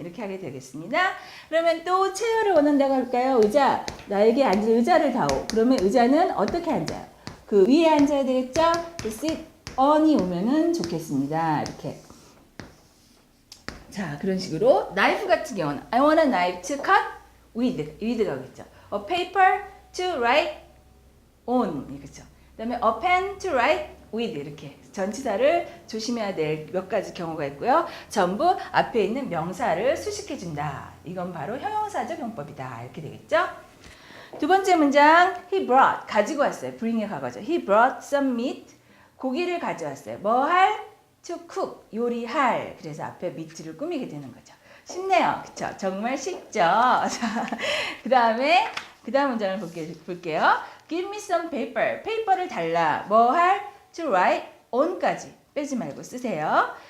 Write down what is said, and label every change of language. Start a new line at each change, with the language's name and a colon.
Korean: 이렇게 하게 되겠습니다. 그러면 또 체어를 원한다고 할까요? 의자. 나에게 앉을 의자를 다오. 그러면 의자는 어떻게 앉아요? 그 위에 앉아야 되겠죠? sit on이 오면은 좋겠습니다. 이렇게. 자, 그런 식으로 나이프 같은 경우는
English: I want a knife to cut with가 오겠죠. A paper to write on
Korean: 이거죠. 그다음에
English: a pen to write with
Korean: 이렇게 전치사를 조심해야 될 몇 가지 경우가 있고요. 전부 앞에 있는 명사를 수식해 준다. 이건 바로 형용사적 용법이다. 이렇게 되겠죠. 두 번째 문장
English: he brought
Korean: 가지고 왔어요. bring의 과거죠.
English: He brought some meat
Korean: 고기를 가져왔어요. 뭐 할?
English: to cook
Korean: 요리할. 그래서 앞에 meat를 꾸미게 되는 거죠. 쉽네요. 그쵸? 정말 쉽죠? 자, 그 다음 문장을 볼게요.
English: Give me some paper.
Korean: 페이퍼를 달라. 뭐 할?
English: To write on
Korean: 까지 빼지 말고 쓰세요.